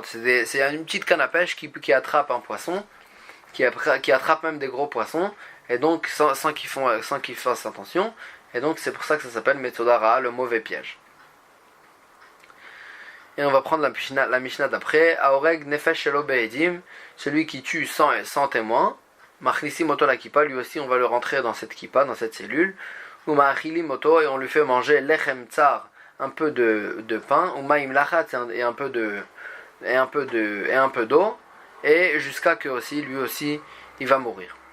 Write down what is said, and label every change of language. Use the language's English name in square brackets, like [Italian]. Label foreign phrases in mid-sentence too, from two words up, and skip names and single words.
[French] C'est une petite canne à pêche qui attrape un poisson, qui attrape même des gros poissons, et donc sans qu'ils fassent attention. Et donc c'est pour ça que ça s'appelle [Hebrew] מצודה רעה, [French] le mauvais piège. Et on va prendre la Mishnah d'après. [Hebrew] ההורג נפש שלא בעדים, [French] celui qui tue sans témoin. [Hebrew] מכניסים אותו לכיפה, [French] lui aussi on va le rentrer dans cette kippa, dans cette cellule. [Hebrew] ומאכילים אותו, [French] et on lui fait manger [Hebrew] לחם צר, [French] un peu de pain, [Hebrew] ומים לחץ, [French] et un peu d'eau, et jusqu'à que lui aussi il va mourir.